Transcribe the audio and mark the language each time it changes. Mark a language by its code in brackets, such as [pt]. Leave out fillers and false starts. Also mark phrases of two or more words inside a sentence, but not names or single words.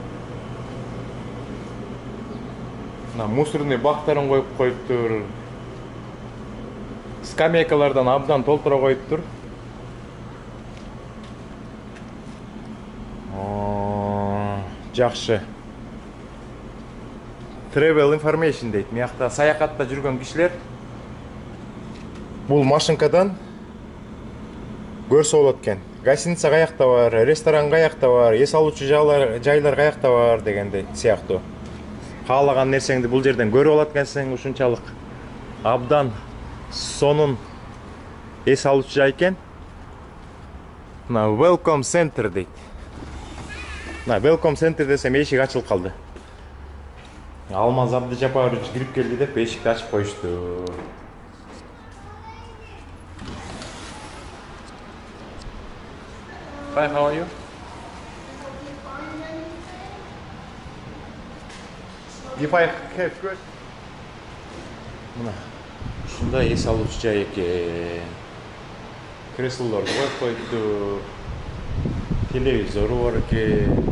[ky] Мына мусорный бактарын коюп коюптур. Скамейкалардан абдан толтура коюптур. Жакшы. [en] Travel information дейт. [ky] Мыякта саякатта жүргөн кишилер бул машинкадан көрсө болот экен. Гостиница каякта бар, ресторан каякта бар, эс алуучу жайлар каякта бар дегендей сыяктуу. Каалаган нерсеңди бул жерден көрүп алат экенсиң, ушунчалык абдан сонун эс алуучу жай экен. Мына Welcome Center дейт. Мына Welcome Center десем эшик ачылып калды. Алмаз Абдыжапарович кирип келди деп эшикти ачып коюшту. [en] Hi, how are you? If I have good. [ky] Мына ушундай эс алуучу жай экен. Креслолорду коюп коюптур. Телевизору бар экен.